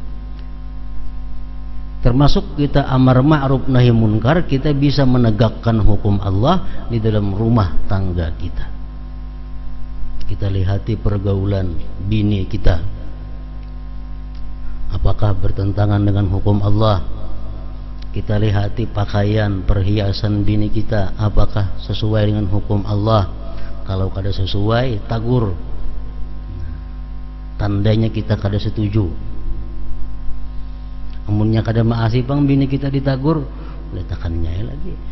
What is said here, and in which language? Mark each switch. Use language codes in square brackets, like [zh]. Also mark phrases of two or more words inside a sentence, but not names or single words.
[id] Termasuk kita [ar] أمر معروف نهي منكر, [id] kita bisa menegakkan hukum Allah di dalam rumah tangga kita. Kita lihati pergaulan bini kita, apakah bertentangan dengan hukum Allah. Kita lihati pakaian, perhiasan bini kita, apakah sesuai dengan hukum Allah. [bjn] Kalau kada sesuai, tagur, tandanya kita kada setuju. Amunnya kada maasi pang bini kita ditagur, letakkannya lagi.